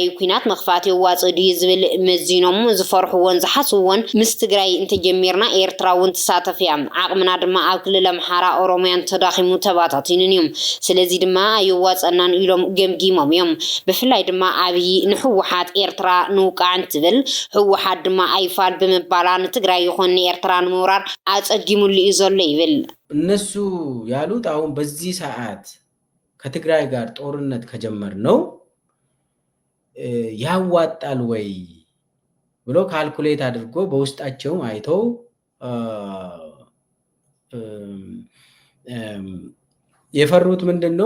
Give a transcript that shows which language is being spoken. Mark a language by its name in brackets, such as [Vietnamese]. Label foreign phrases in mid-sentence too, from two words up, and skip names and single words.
[Tigrinya] ኩናት መኽፋት የዋፅእ ድዩ ዝብል መዚኖም ዝፈርሕዎን ዝሓስብዎን ምስ ትግራይ እንተጀሚርና ኤርትራ እውን ትሳተፍ እያ፣ ዓቕምና ድማ ኣብ ክልል ኣምሓራ ኦሮምያን ተዳኺሙ ተባታቲኑን እዮም፣ ስለዚ ድማ ኣይዋፀናን ኢሎም ገምጊሞም እዮም። ብፍላይ ድማ ኣብይ ንሕወሓት ኤርትራ ንውቃዕ እንትብል ሕወሓት ድማ ኣይፋል ብምባላ ንትግራይ ይኹን ኤርትራ ንምውራር አጸጊሙሉ እዩ ዘሎ ይብል። [Amharic] እነሱ ያሉት አሁን በዚህ ሰዓት ከትግራይ ጋር ጦርነት ከጀመር ነው ያዋጣል ወይ ብሎ ካልኩሌት አድርጎ በውስጣቸው አይተው የፈሩት ምንድነው?